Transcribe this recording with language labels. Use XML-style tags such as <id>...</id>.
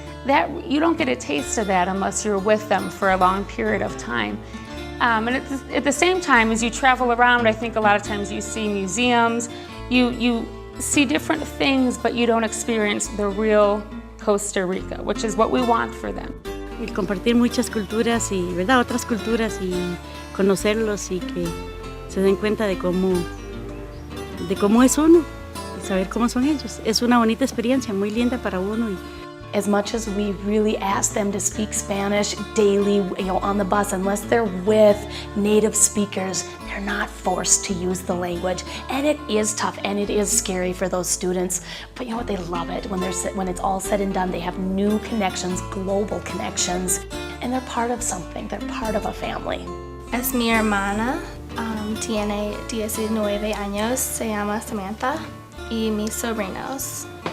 <en>That you don't get a taste of that unless you're with them for a long period of time. And at the same time, as you travel around, I think a lot of times you see museums, you see different things, but you don't experience the real Costa Rica, which is what we want for them.</en> <es>El compartir muchas culturas y, ¿verdad?, otras culturas y conocerlos y que se den cuenta de cómo es uno y saber cómo son ellos. Es una bonita experiencia, muy linda para uno.</es> <en>As much as we really ask them to speak Spanish daily, on the bus, unless they're with native speakers, they're not forced to use the language. And it is tough and it is scary for those students. But you know what? They love it. When it's all said and done, they have new connections, global connections, and they're part of something. They're part of a family.</en> <es>Es mi hermana, tiene 19 años, se llama Samantha, y mis sobrinos.</es>